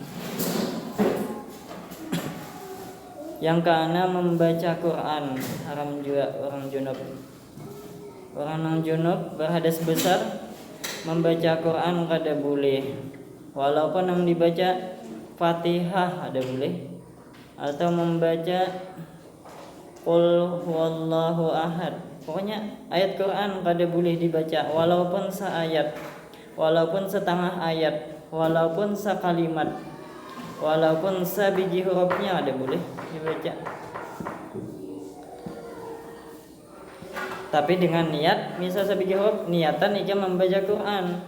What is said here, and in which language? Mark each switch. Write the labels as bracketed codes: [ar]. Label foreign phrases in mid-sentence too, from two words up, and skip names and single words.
[id] Yang keenam, membaca Quran haram juga orang junub. [bjn] Orang yang junub berhadas besar membaca Quran kada boleh. Walaupun yang dibaca Fatihah ada boleh, atau membaca [ar] قل هو الله أحد. [bjn] Pokoknya ayat Quran kada boleh dibaca walaupun seayat, walaupun setengah ayat, walaupun sekalimat, walaupun sebiji hurufnya ada boleh dibaca. Tapi dengan niat, misal sebiji huruf, niatan ika membaca Quran.